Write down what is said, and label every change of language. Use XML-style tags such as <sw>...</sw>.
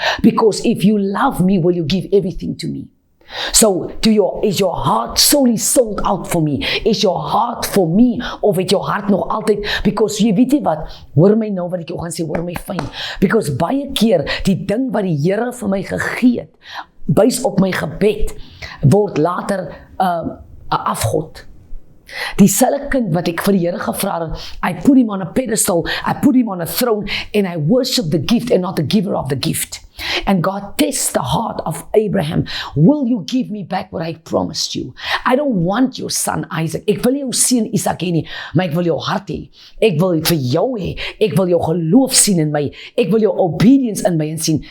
<en>Because if you love me, will you give everything to me? So, is your heart solely sold out for me? Is your heart for me,</en> <af>of het jou hart nog altyd, because jy weet nie wat, hoor my nou wat ek jou gaan sê, hoor my fyn, because baie keer, die ding wat die Here vir my gegee het, buis op my gebed, word later 'n afgod. Dieselfde kind wat ek vir die Here gevra het,</af> <en>I put him on a pedestal, I put him on a throne, and I worship the gift and not the giver of the gift. And God tests the heart of Abraham. Will you give me back what I promised you? I don't want your son Isaac.</en> <af>Ek wil jou seun Isak hê nie, maar ek wil jou hart hê. Ek wil dit vir jou hê. Ek wil jou geloof sien in my. Ek wil jou obedience in my sien.</af>